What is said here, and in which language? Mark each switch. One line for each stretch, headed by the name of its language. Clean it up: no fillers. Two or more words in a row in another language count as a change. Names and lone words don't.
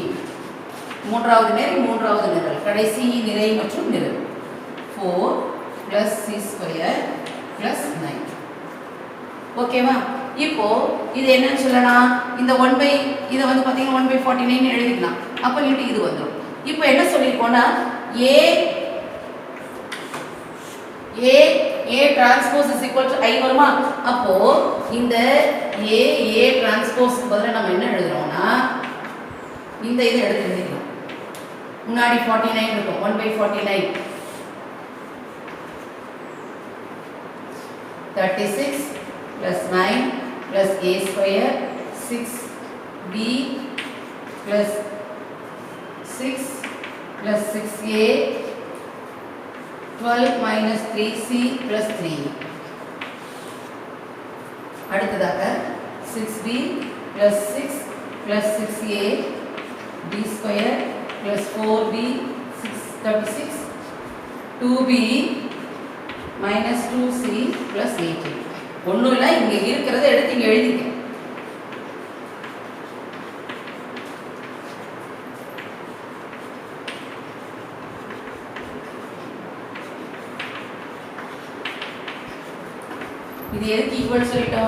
Tamil: மூன்றாவது நிரை மூன்றாவது நிரல், கடைசி நிரை மற்றும் நிரல்
English: 4 plus C² plus 9.
Tamil: ஓகேவா? இப்போ இது என்னன்னு சொல்லலாம், இந்த இதை வந்து பார்த்தீங்கன்னா 1/49 எழுதிக்கலாம். அப்போ இன்ட்டு இது வந்துடும். இப்போ என்ன சொல்லியிருக்கோம்னா
English: A transpose is equal to I
Tamil: வருமா, அப்போ இந்த
English: A transpose
Tamil: பதிலா நம்ம என்ன எழுதுறோம்னா இந்த இதை எடுத்து எழுதிக்கலாம். முன்னாடி 49 இருக்கும்,
English: 1/49 36 plus 9 plus A² 6B plus 6 plus 6A 12 minus 3C plus 3. அடுத்ததாக 6b plus 6 plus 6a b square plus 4b 36 2b minus 2c plus 18.
Tamil: ஒன்றும் இல்லை, இங்கே இருக்கிறத எடுத்து இங்கே எழுதிக்க. இது எதுக்கு ஈக்குவல் சொல்லிட்டோம்?